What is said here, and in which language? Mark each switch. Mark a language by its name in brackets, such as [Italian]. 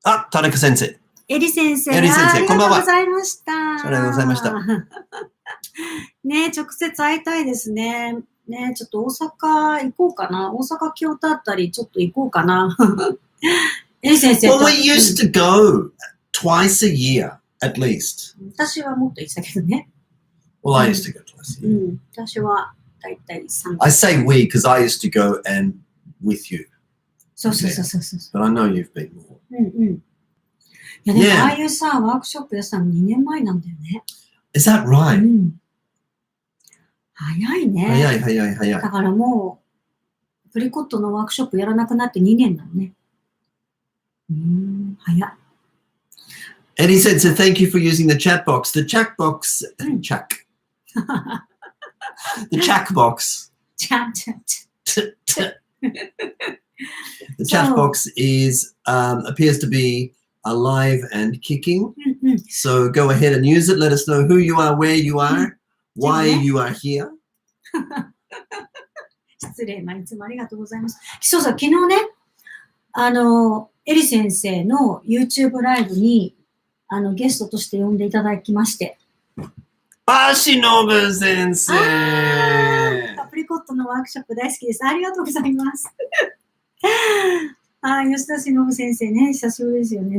[Japanese] 田中先生。エリ先生、ありがとうございました。ありがとうございました。ね、直接会いたいですね。ね、ちょっと大阪行こうかな。大阪、京都あたりちょっと行こうかな。エリ先生と。 [English] Well, we used to go twice a year, at least. [Japanese] 私はもっと言ってたけどね。 [English] Well, I used to go twice a year. [Japanese] 私はだいたい3 [English] I say we because I used to go and with you. [Japanese] そう。 [English] But I know you've been more. [Japanese] いやでもああいうさ、ワークショップやさん2年前なんだよね。 [English] Is that right? [Japanese] 早いね。早い。だからもう、プリコットのワークショップやらなくなって2年なのね。早い。 [English] Eddie said, so thank you for using the chat box. The chat box, the chat box. The chat box appears to be alive and kicking. So go ahead and use it. Let us know who you are, where you are, why you are here. [Japanese] 失礼、いつもありがとうございます。そう、昨日ね、エリ先生の YouTube ライブにゲストとして呼んでいただきまして。しのぶ先生。アプリコットのワークショップ大好きです。ありがとうございます。吉田忍先生ね、久しぶりですよね。